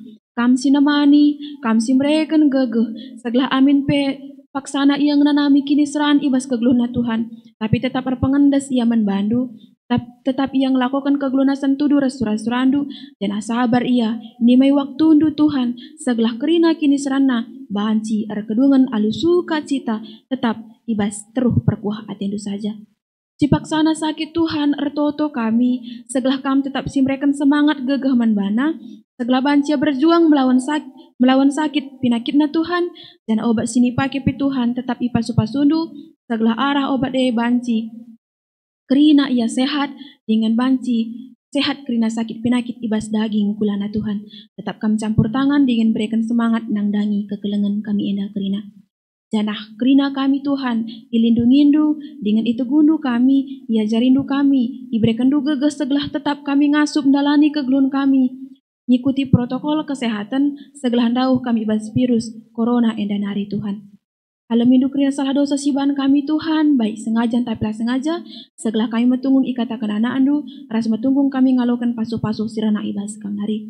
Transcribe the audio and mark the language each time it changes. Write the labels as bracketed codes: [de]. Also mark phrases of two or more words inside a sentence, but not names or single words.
[btx] Kam si namani, kam si mereken gegeh, segelah amin pe paksana yang nanami kini seran ibas kegeluhna Tuhan, tapi tetap berpengendas ia membantu, tetap ia lakukan kegelunasan tudu resuran-surandu, dan sabar ia, nimai waktu undu Tuhan, segelah kerina kini serana, banci kedungan alu [id] suka cita, [btx] tetap ibas teruh perkuah atendu saja. Cipaksana sakit Tuhan ertoto kami, segelah kam tetap si mereken semangat gegeh manbana, segelah bancia [id] berjuang melawan sakit [btx] pinakitna Tuhan, dan obat sini pakai pi Tuhan tetap ipasu-pasundu, segelah arah obat banci. Kerina ia sehat dengan banci, sehat kerina sakit pinakit ibas daging kulana Tuhan. Tetap kami [id] campur tangan dengan berikan semangat [btx] nangdangi kekelengan kami enda kerina. Janah kerina kami Tuhan, ilindungindu dengan itu gundu kami, ia jarindu kami, diberikan du geges segelah tetap kami ngasup dalani kegelun kami. Ngikuti [id] protokol kesehatan [btx] segelah dauh kami ibas [id] virus corona [btx] endanari Tuhan. Alamindu kerina salah dosa siban kami Tuhan, baik sengaja tapi sengaja, segelah kami metunggung ikatakan anak andu, ras metunggung kami ngalokan pasu-pasu sirana ibas kamnari.